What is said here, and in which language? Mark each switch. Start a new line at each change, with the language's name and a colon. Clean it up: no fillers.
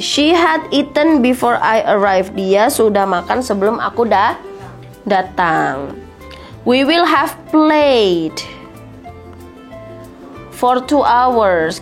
English: She had eaten before I arrived.
Indonesian: Dia sudah makan sebelum aku datang.
English: We will have played for 2 hours.